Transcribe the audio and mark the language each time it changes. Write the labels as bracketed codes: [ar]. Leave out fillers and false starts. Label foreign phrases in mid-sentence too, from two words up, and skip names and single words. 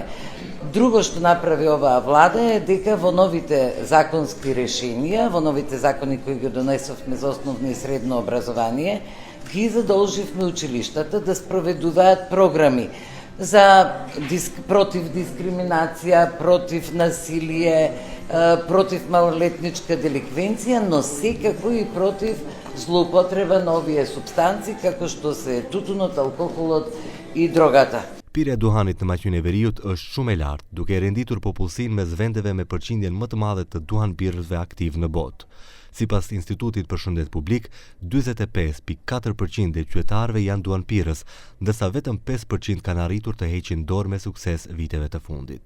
[mk] Друго што направи оваа влада е дека во новите законски решенија, во новите закони кои ги донесовме за основно и средно образование, ги задолживме училиштата да спроведуваат програми за против дискриминација, против насилие, против малолетничка деликвенција, но секако и против злоупотреба на овие супстанци, како што се тутунот, алкохолот и дрогата. [sq] Pirja e duhanit në Maqedonin e Veriut është shumë e lartë, duke e renditur popullsinë mes vendeve me përqindjen më të madhe të duhanpirësve aktiv në botë. Sipas Institutit për Shëndet Publik, 45.4% e qytetarëve janë duhanpirës, ndërsa vetëm 5% kanë arritur të heqin dorë me sukses viteve të fundit.